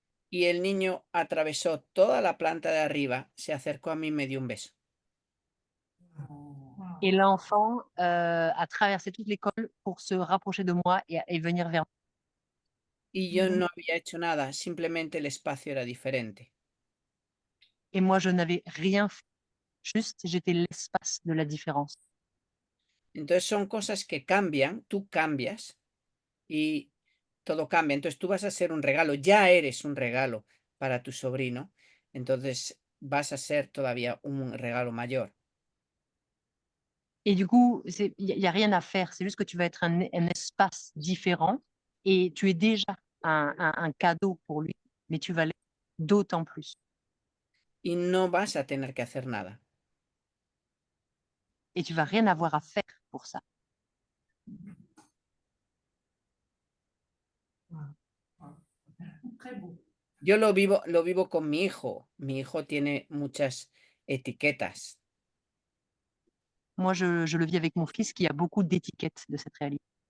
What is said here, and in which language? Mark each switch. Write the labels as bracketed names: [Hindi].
[Spanish] y el niño atravesó toda la planta de arriba, se acercó a mí y me dio un beso. [French] Et l'enfant a traversé toute l'école pour se rapprocher de moi et venir vers moi. [Spanish] Y yo no había hecho nada, simplemente el espacio era diferente. [French] Et moi, je n'avais rien fait. Juste, j'étais l'espace de la différence. [Spanish] Entonces son cosas que cambian, tú cambias y todo cambia. Entonces tú vas a ser un regalo, ya eres un regalo para tu sobrino, entonces vas a ser todavía un regalo mayor. [French] Et du coup, il n'y a rien à faire. C'est juste que tu vas être un espace différent et tu es déjà un cadeau pour lui, mais tu vas l'être d'autant plus. [Spanish] Y no vas a tener que hacer nada. [French] Et tu vas rien avoir à faire pour ça. Très beau. [Spanish] Yo lo vivo con mi hijo. Mi hijo tiene muchas etiquetas. [French] Moi, je le vis avec mon fils qui a beaucoup d'étiquettes de cette réalité.